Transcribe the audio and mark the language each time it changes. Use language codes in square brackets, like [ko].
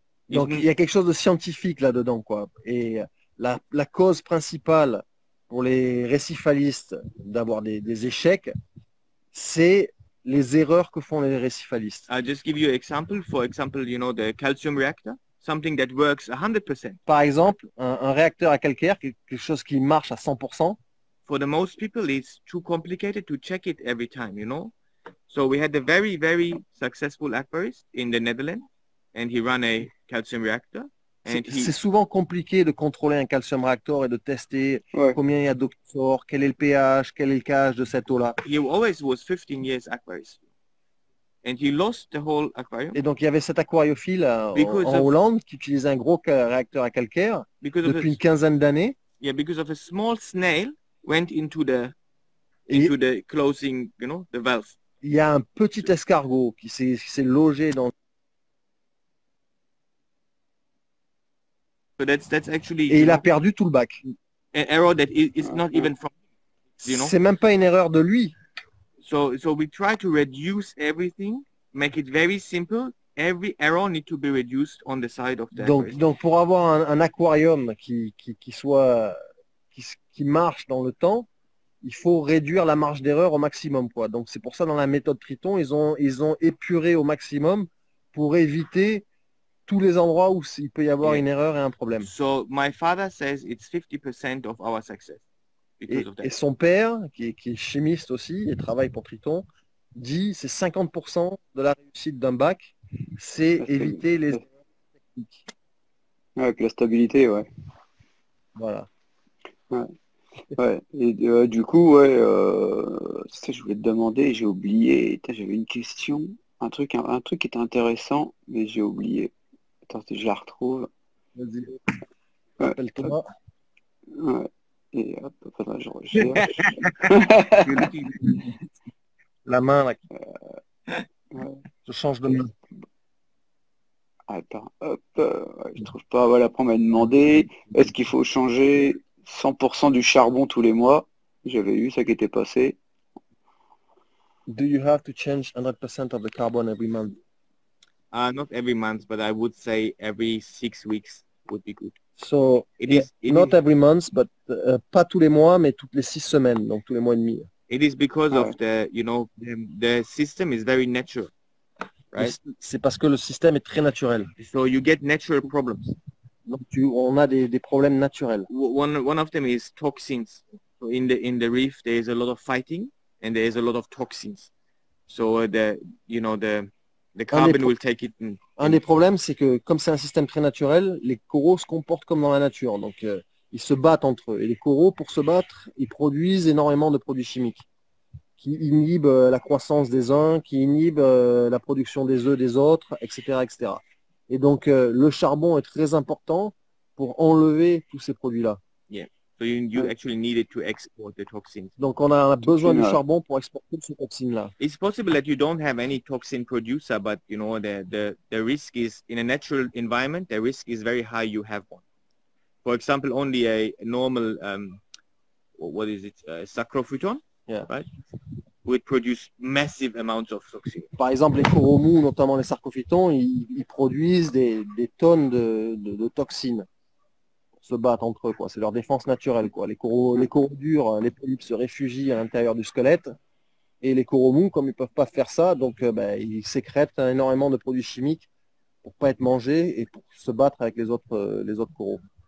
[fr] Donc il y a quelque chose de scientifique là-dedans, quoi. Et la cause principale pour les récifalistes d'avoir des échecs, c'est les erreurs que font les récifalistes. [en] I'll just give you an example. For example, you know, the calcium reactor, something that works 100%. [fr] Par exemple, un réacteur à calcaire, quelque chose qui marche à 100%, [en] For the most people, it's too complicated to check it every time, you know. So we had a very, very successful aquarist in the Netherlands, and he ran a calcium reactor. And [fr] c'est souvent compliqué de contrôler un calcium réacteur et de tester combien il y a d'eau qui sort, quel est le pH, quel est le KH de cette eau-là. [en] He always was 15 years aquarist. And he lost the whole aquarium. [fr] Et donc il y avait cet aquariophile en Hollande qui utilisait un gros réacteur à calcaire depuis une quinzaine d'années. [en] Yeah, because of a small snail went into the closing, you know, the valve. [fr] Il y a un petit escargot qui s'est logé dans. [en] So that's actually. [fr] Et il a perdu tout le bac. [en] An error that is not even from, you know. [fr] C'est même pas une erreur de lui. [en] So we try to reduce everything, make it very simple. Every error needs to be reduced on the side of the aquarium. [fr] Donc pour avoir un aquarium qui marche dans le temps, il faut réduire la marge d'erreur au maximum, quoi. Donc c'est pour ça dans la méthode Triton, ils ont épuré au maximum pour éviter tous les endroits où il peut y avoir une erreur et un problème. [en] So my father says it's 50% of our success. [fr] Et son père, qui est chimiste aussi et travaille pour Triton, dit c'est 50% de la réussite d'un bac, c'est éviter les erreurs techniques. Avec la stabilité, ouais. Voilà. Ouais. Et du coup, ça je voulais te demander, j'ai oublié. J'avais une question, un truc qui était intéressant, mais j'ai oublié. Attends, je la retrouve. Vas-y. Appelle-toi. Ouais. Et hop, là, je recherche. La main, là. Je change de main. Attends, hop, je trouve pas. Voilà, après on m'a demandé, est-ce qu'il faut changer 100% du charbon tous les mois? J'avais eu ça qui était passé. [en] Do you have to change 100% of the carbon every month? Not every month, but I would say every 6 weeks would be good. So, not every month, but [fr] pas tous les mois, mais toutes les 6 semaines, donc tous les mois et demi. [en] It is because of the, you know, the system is very natural, right? [fr] C'est parce que le système est très naturel. [en] So you get natural problems. [fr] Donc on a des problèmes naturels. [en] One of them is toxins. So in the reef there is a lot of fighting and there is a lot of toxins. So the carbon will take it. [fr] Un des problèmes, c'est que comme c'est un système très naturel, les coraux se comportent comme dans la nature. Donc ils se battent entre eux. Et les coraux, pour se battre, ils produisent énormément de produits chimiques qui inhibent la croissance des uns, qui inhibent la production des œufs des autres, etc., etc. Et donc, le charbon est très important pour enlever tous ces produits-là. [en] Yeah. So you actually needed to export the toxins. [fr] Donc, on a besoin du charbon pour exporter ces toxines-là. [en] It's possible that you don't have any toxin producer, but you know the risk is in a natural environment. The risk is very high. You have one. For example, only a normal what is it? Sacrophyton, yeah, right? Would produce massive amounts of toxins. [fr] Par exemple, les coraux mous, notamment les sarcophytons, ils produisent des tonnes de toxines pour se battre entre eux, quoi. C'est leur défense naturelle, quoi. Les coraux durs, les polypes se réfugient à l'intérieur du squelette, et les coraux mous, comme ils peuvent pas faire ça, donc ils sécrètent énormément de produits chimiques pour pas être mangés et pour se battre avec les autres coraux.